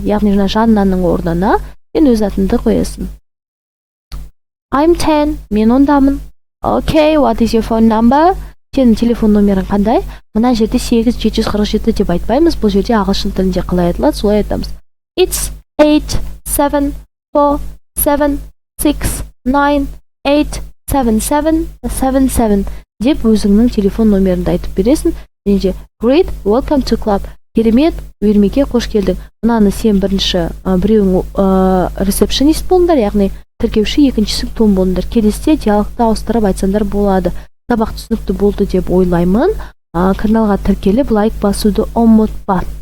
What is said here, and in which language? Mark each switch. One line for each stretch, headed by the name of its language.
Kazakh: Яғни Жаннаның орнына сен өз атыңды қоясың.
English: I'm 10,
Kazakh: мен ондамын.
English: Okay, what is your phone number?
Kazakh: Сенің телефон номерің қандай? Мына жерде 8747 деп айтпаймыз. Бұл жерде ағылшын тілінде қалай айтылады, солай айтамыз.
English: It's 87476987777
Kazakh: деп өзіңнің телефон номеріңді айтып бересің.
English: Және Great, welcome to club.
Kazakh: Керемет, үйірмеге қош келдің. Мынаны сен бірінші біреуің ресепшенист болыңдар, яғни тіркеуші, екіншісі Том болыңдар. Келесіде диалогты ауыстырып айтсаңдар болады. Сабақ түсінікті болды деп ойлаймын. Каналға тіркеліп лайк басуды ұмытпа.